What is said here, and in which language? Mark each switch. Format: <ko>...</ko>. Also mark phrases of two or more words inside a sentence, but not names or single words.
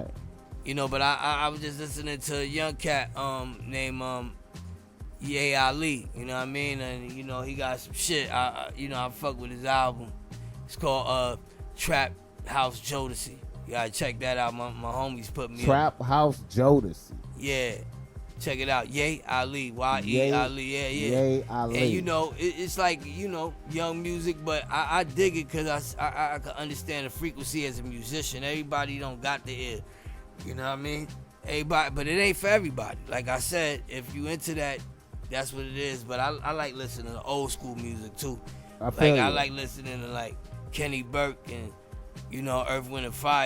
<en>You know, but I was just listening to a young cat named Ali. You know what I mean? And you know he got some shit. I fuck with his album. It's called Trap House Jodeci. You gotta check that out. My homies put me Trap House Jodeci. Yeah. Check it out. Ye Ali. Y-E Ali. Yeah. Ye Ali. And you know, it's like, you know, young music, but I dig it because I can understand the frequency as a musician. Everybody don't got the ear. You know what I mean? Everybody, but it ain't for everybody. Like I said, if you into that, that's what it is. But I like listening to old school music too. I like listening to like Kenny Burke and, you know, Earth, Wind, and Fire.</en>